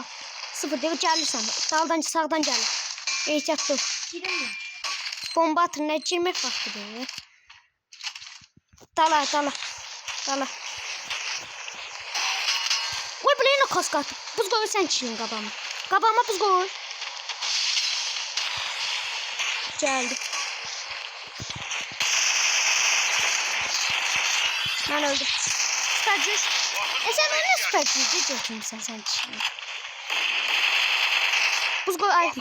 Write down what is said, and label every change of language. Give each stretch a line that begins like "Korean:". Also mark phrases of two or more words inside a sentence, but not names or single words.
Azerbaijani: Sıfır deyil, gəlirsən. Daldan, sağdan gəlir. Ehtiyatlı ol.
Turkish: Giremiyorum.
Azerbaijani: Bomba atır, nə girmək vaxtıdır. Dala, dala. Dala. Uy bula, yenə kask atır. Buz qoy, sən çirin qabağıma. Qabağıma buz qoy.
Turkish: Geldi. Ben öldüm. Süper güç. Sen öyle süper güç diyorsun sen şimdi. Buz koy Alp'in.